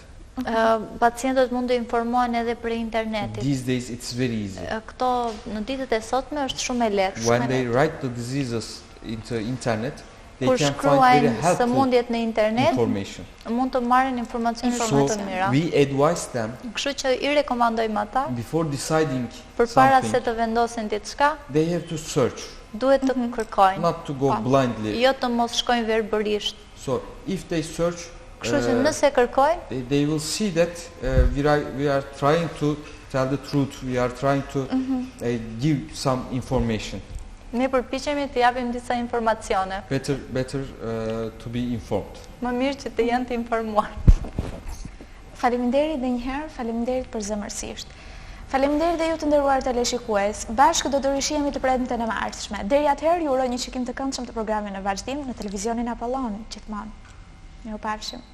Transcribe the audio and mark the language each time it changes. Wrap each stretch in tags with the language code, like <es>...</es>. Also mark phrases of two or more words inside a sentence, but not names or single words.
<sq>Pacientët mund të informohen edhe për internetit.</sq> <en>These days it's very easy.</en> <sq>Këto në ditët e sotme është shumë e lehtë.</sq> <en>When they write the diseases into internet, they</en> <sq>Kur</sq> <en>can find very</en> <sq>shkruajnë</sq> <en>helpful</en> <sq>sëmundjet në internet,</sq> <en>information.</en> <sq>mund të marrin informacione</sq> <en>So</en> <sq>më të mira.</sq> <en>we advise them</en> <sq>Kështu që i rekomandojmë ata,</sq> <en>before deciding</en> <sq>përpara se</sq> <en>something,</en> <sq>të vendosin diçka,</sq> <en>they have to search,</en> <sq>duhet të kërkojnë,</sq> <en>not to go blindly.</en> <sq>jo të mos shkojnë verbërisht.</sq> <en>So if they search,</en> <sq>Kështu që nëse kërkojnë,</sq> <en>they will see that we are trying to tell the truth. We are trying to give some information.</en> <sq>ne përpiqemi të japim disa informacione.</sq> <en>Better to be informed.</en> <sq>Më mirë që të jenë të informuar. Faleminderit dhe njëherë, faleminderit për zemërsisht. Faleminderit dhe ju të nderuar teleshikues. Bashkë do të rishihemi të premten e ardhshme. Deri atëherë ju uroj një shikim të këndshëm të programit në vazhdim në televizionin Apollon gjithmonë.</sq>